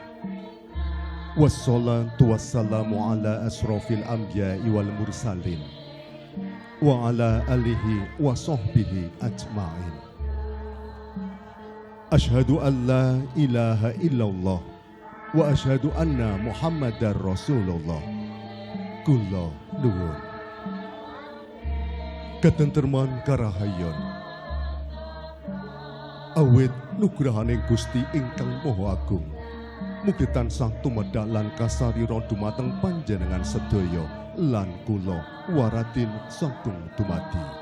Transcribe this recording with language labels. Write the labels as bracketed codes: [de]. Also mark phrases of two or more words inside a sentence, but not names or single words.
[ar] والصلاة والسلام على أشرف الأنبياء والمرسلين وعلى آله وصحبه أجمعين. أشهد أن لا إله إلا الله وأشهد أن محمدا رسول الله. [jv] Kula nuwun katentreman karahayon awit nugrahaning Gusti ingkang Maha Agung mugi tansah tumedhak lan kasarira dumateng panjenengan sedaya lan kula waratin sagung dumadi